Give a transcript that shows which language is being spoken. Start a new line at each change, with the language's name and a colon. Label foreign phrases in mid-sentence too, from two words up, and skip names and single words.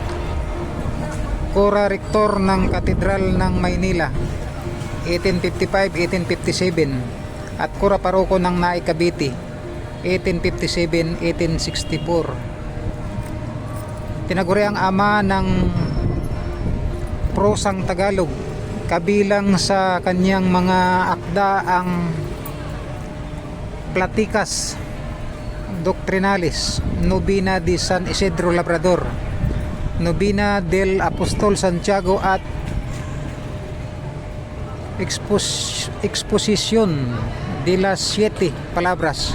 Filipino: Kura rektor ng Katedral ng Maynila, 1855-1857, at kura paroko ng Naik Cavite, 1857-1864. Tinaguri ang ama ng prosang Tagalog. Kabilang sa kanyang mga akda ang Platicas Doctrinales, Novena de San Isidro Labrador, Novena del Apostol Santiago, at Exposición de las Siete Palabras.